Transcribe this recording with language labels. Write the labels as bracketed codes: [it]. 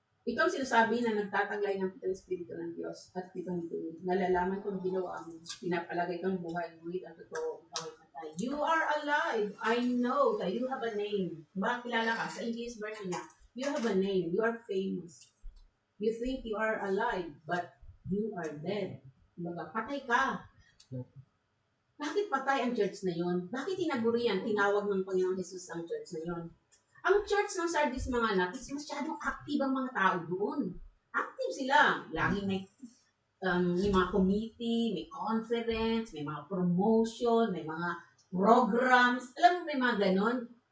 [tl] Ikaw sinasabi na nagtataglay ng pitong Espiritu ng Diyos at pitong tuwid. Nalalaman kong ginawa mo, pinapalagay kang buhay, ngunit ang totoo, ikaw ay patay. [en] You are alive. I know that you have a name. [tl] Ba, kilala ka? Sa English version niya, [en] you have a name. You are famous. You think you are alive, but you are dead. [tl] Baga, patay ka. Bakit patay ang church na yon? Bakit tinaguri yan? Tinawag ng Panginoong Jesus ang church na yon. Ang church ng Sardis mga anak is masyadong active ang mga tao doon. Active sila. Laging may mga committee, may conference, may mga promotion, may mga programs. Alam mo, may mga ganon.